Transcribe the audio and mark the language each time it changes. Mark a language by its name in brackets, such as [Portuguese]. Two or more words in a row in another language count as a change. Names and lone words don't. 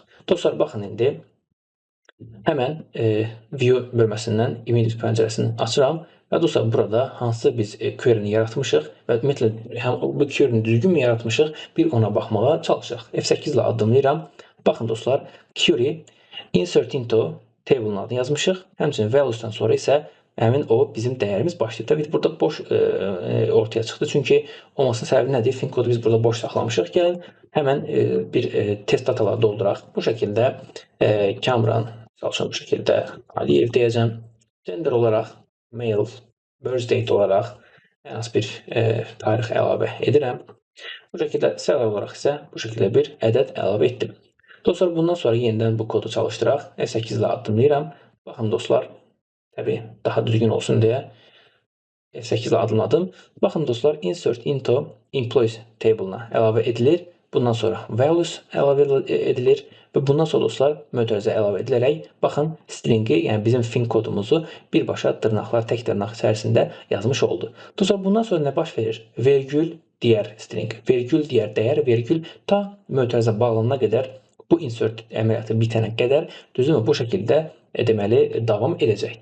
[Azerbaijani] Dostlar, baxın, indi həmən view bölməsindən images pəncərəsini açıram və dostlar, burada hansı biz query-ni yaratmışıq və ümumiyyətlə bu query-ni düzgünmü yaratmışıq, bir ona baxmağa çalışaq. F8 ilə addımlayıram. Baxın dostlar, [English] query insert into table-ın [Azerbaijani] adını yazmışıq. Həmçinin values-dan sonra isə həmin o bizim dəyərimiz başlayır. Təbii ki, burada boş ortaya çıxdı. Çünki olmasının səbəbi nədir? Fin kodu biz burada boş saxlamışıq. Gəlin, həmən bir test dataları dolduraq. Bu şəkildə Kamran, çalışın bu şəkildə Aliyev deyəcəm. Gender olaraq male, [English] birth date [Azerbaijani] olaraq ən az bir tarix əlavə edirəm. Bu şəkildə salary olaraq isə bu şəkildə bir ədəd əlavə etdim. Dostlar, bundan sonra yenidən bu kodu çalışdıraq. F8 ilə addımlayıram. Baxın dostlar, təbii daha düzgün olsun deyə F8 ilə addımladım. Baxın dostlar, [English] insert into employees table-na [Azerbaijani] əlavə edilir. Bundan sonra values əlavə edilir və bundan sonra dostlar mötərizə əlavə edilərək baxın stringi, yəni bizim fin kodumuzu birbaşa dırnaqlar, tək dırnaq içərisində yazmış oldu. Dostlar, bundan sonra nə baş verir? Vergül digər string, vergül digər dəyər, vergül ta mötərizə bağlanana qədər bu insert əməliyyatı bitənə qədər düzümü bu şəkildə deməli davam edəcəkdir.